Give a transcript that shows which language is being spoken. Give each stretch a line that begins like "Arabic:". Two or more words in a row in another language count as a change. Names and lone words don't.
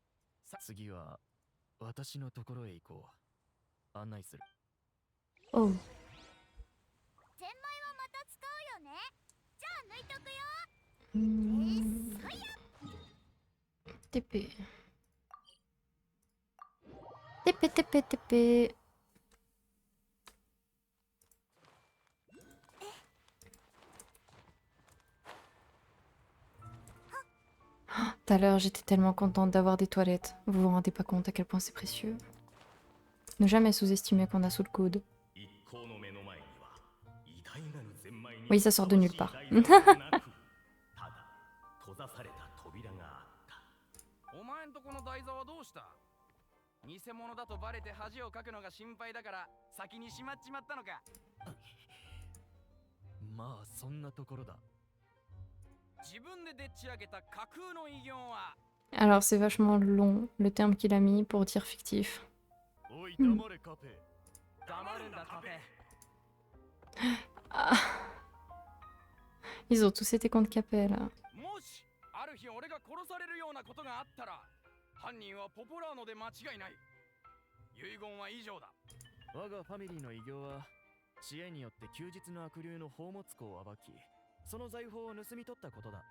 Japanese: 次は私のところへ行こう。案内する。
French: Oh.
Japanese: ゼンマイはまた使うよね。じゃあ抜いとくよ。
French: TP. TP, TP, TP. Tout à l'heure, j'étais tellement contente d'avoir des toilettes. Vous vous rendez pas compte à quel point c'est précieux? Ne jamais sous-estimer qu'on a sous le coude. Oui, ça sort de nulle part.
Japanese: お前んとこの台座はどうした？偽物だとバレて恥をかくのが心配だから先にしまっちまったのか。まあそんなところだ。自分ででっち上げた架空の偉業は
French: Alors c'est vachement long le terme qu'il a mis pour dire fictif.
Japanese: おい黙れカペ。黙るんだカペ。
French: Ah. Ils ont tous été contre Capel.
Japanese: もしある日俺が殺されるようなことがあったら犯人はポポラーノで間違いない。遺言は以上だ。我がファミリーの偉業は知恵によって休日の悪竜の宝物庫を暴き、その財宝を盗み取ったことだ。